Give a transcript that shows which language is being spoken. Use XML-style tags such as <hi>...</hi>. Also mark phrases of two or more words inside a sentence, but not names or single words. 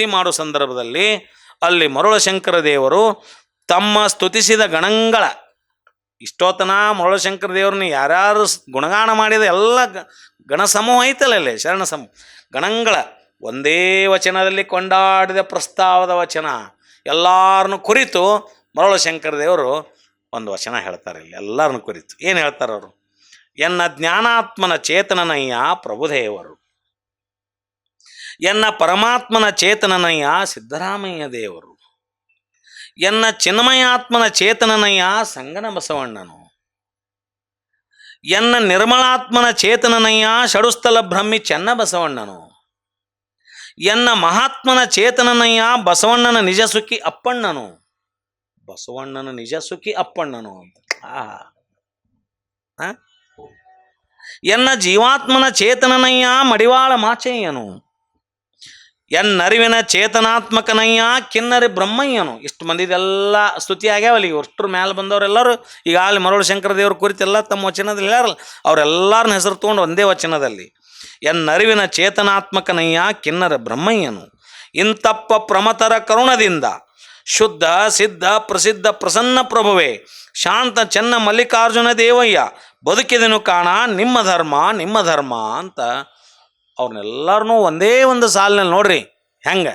<kn>ಮಾಡೋ ಸಂದರ್ಭದಲ್ಲಿ ಅಲ್ಲಿ ಮರುಳಶಂಕರ ದೇವರು ತಮ್ಮ ಸ್ತುತಿಸಿದ ಗಣಗಳ, ಇಷ್ಟೋತನ ಮರುಳಶಂಕರ ದೇವ್ರನ್ನ ಯಾರ್ಯಾರು ಗುಣಗಾನ ಮಾಡಿದ ಎಲ್ಲ ಗಣ ಸಮೂಹ ಐತಲ್ಲ, ಶರಣ ಸಮೂಹ ಗಣಗಳ ಒಂದೇ ವಚನದಲ್ಲಿ ಕೊಂಡಾಡಿದ ಪ್ರಸ್ತಾವದ ವಚನ, ಎಲ್ಲರನ್ನು ಕುರಿತು ಮರುಳಶಂಕರ ದೇವರು ಒಂದು ವಚನ ಹೇಳ್ತಾರೆ ಇಲ್ಲಿ, ಎಲ್ಲರನ್ನು ಕುರಿತು. ಏನು ಹೇಳ್ತಾರೆ ಅವರು? ಎನ್ನ ಜ್ಞಾನಾತ್ಮನ ಚೇತನನಯ್ಯ ಪ್ರಭುದೇವರು, ಎನ್ನ ಪರಮಾತ್ಮನ ಚೇತನನಯ್ಯ ಸಿದ್ದರಾಮಯ್ಯ ದೇವರು, ಎನ್ನ ಚಿನ್ಮಯಾತ್ಮನ ಚೇತನನಯ್ಯ ಸಂಗನ ಬಸವಣ್ಣನು, ಎನ್ನ ನಿರ್ಮಲಾತ್ಮನ ಚೇತನನಯ್ಯ ಷಡುಸ್ಥಲ ಬ್ರಹ್ಮಿ ಚೆನ್ನ ಬಸವಣ್ಣನು, ಎನ್ನ ಮಹಾತ್ಮನ ಚೇತನನಯ್ಯ ಬಸವಣ್ಣನ ನಿಜ ಸುಖಿ ಅಪ್ಪಣ್ಣನು, ಬಸವಣ್ಣನ ನಿಜ ಸುಖಿ ಅಪ್ಪಣ್ಣನು ಅಂತ. ಎನ್ನ ಜೀವಾತ್ಮನ ಚೇತನನಯ್ಯ ಮಡಿವಾಳ ಮಾಚಯ್ಯನು, ಎನ್ನರಿವಿನ ಚೇತನಾತ್ಮಕನಯ್ಯ ಕಿನ್ನರಿ ಬ್ರಹ್ಮಯ್ಯನು. ಇಷ್ಟು ಮಂದಿದೆಲ್ಲ ಸ್ತುತಿ ಆಗ್ಯಾವಲ್ಲ, ಈಗ ಅಷ್ಟರ ಮ್ಯಾಲೆ ಬಂದವರೆಲ್ಲರೂ ಈಗ ಅಲ್ಲಿ ಮರುಳಶಂಕರ ದೇವ್ರ ಕುರಿತೆಲ್ಲ ತಮ್ಮ ವಚನದಲ್ಲಿ ಹೇಳ್ಯಾರಲ್ಲ, ಅವರೆಲ್ಲರನ್ನ ಹೆಸರು ತೊಗೊಂಡು ಒಂದೇ ವಚನದಲ್ಲಿ ಎನ್ನರಿವಿನ ಚೇತನಾತ್ಮಕನಯ್ಯ ಕಿನ್ನರ ಬ್ರಹ್ಮಯ್ಯನು, ಇಂತಪ್ಪ ಪ್ರಮತರ ಕರುಣದಿಂದ ಶುದ್ಧ ಸಿದ್ಧ ಪ್ರಸಿದ್ಧ ಪ್ರಸನ್ನ ಪ್ರಭುವೇ ಶಾಂತ ಚೆನ್ನ ಮಲ್ಲಿಕಾರ್ಜುನ ದೇವಯ್ಯ ಬದುಕಿದನು ಕಾಣ ನಿಮ್ಮ ಧರ್ಮ ನಿಮ್ಮ ಧರ್ಮ ಅಂತ ಅವ್ರನ್ನೆಲ್ಲರನ್ನೂ ಒಂದೇ ಒಂದು ಸಾಲಿನಲ್ಲಿ ನೋಡ್ರಿ ಹೆಂಗೆ.</kn>